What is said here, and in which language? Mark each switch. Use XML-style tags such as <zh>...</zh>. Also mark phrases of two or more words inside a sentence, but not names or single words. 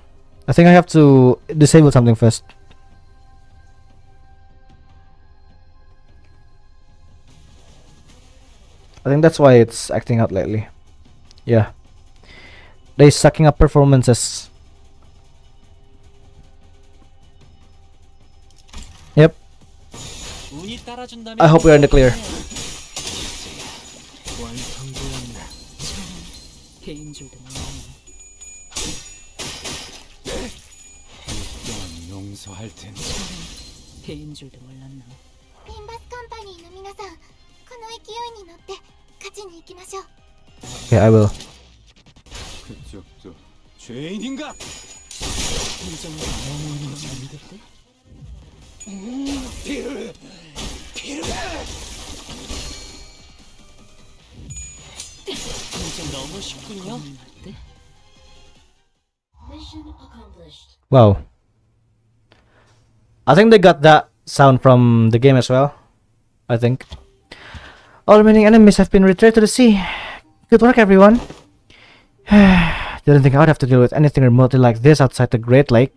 <en>I think I have to disable something first. I think that's why it's acting out lately. Yeah. They're sucking up performances. Yep.</en> <ko>깔아준다면</ko> <en>I hope we're in the clear.</en> <ko>완성되었네. 개인 줄도 몰랐네. 또한 용서할 텐데. 개인 줄도 몰랐나.</ko> <ja>リンバスカンパニーの皆さん、この勢いに乗って勝ちに行きましょう。</ja> <en>Okay, I will.</en> <ko>그쪽도 죄인인가? 이 정도 너무 잘못했대? 이제 너무 쉽군요. 어때?</ko> <en>Wow. I think they got that sound from the game as well. I think. All remaining enemies have been returned to the sea. Good work, everyone. Didn't think I would have to deal with anything remotely like this outside the Great Lake.</en>